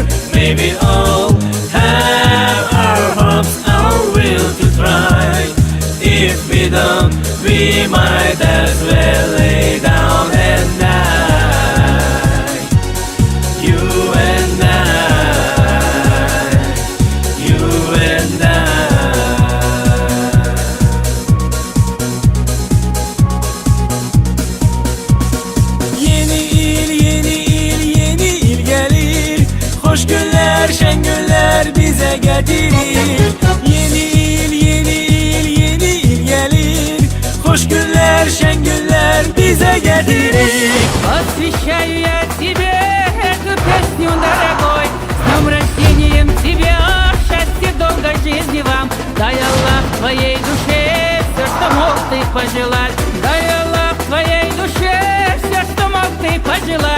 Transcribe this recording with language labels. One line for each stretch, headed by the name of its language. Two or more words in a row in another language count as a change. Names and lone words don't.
English: May we all have our hopes, our will to try. If we don't, we might as well lay down and die. You and I, you and I.
Azerbaijani: Yeni il, yeni il, yeni il gelir. Hoş günler, şen günler bize getirir. Yeni il, yeni il, yeni il gelir. Hoş günler, şen günler bize getirir.
Russian: Посвящаю я тебе эту песню, дорогой. С днем рождением тебя, счастья, долгой жизни вам. Дай Аллах твоей душе все, что мог ты пожелать. Дай Аллах твоей душе все, что мог ты пожелать.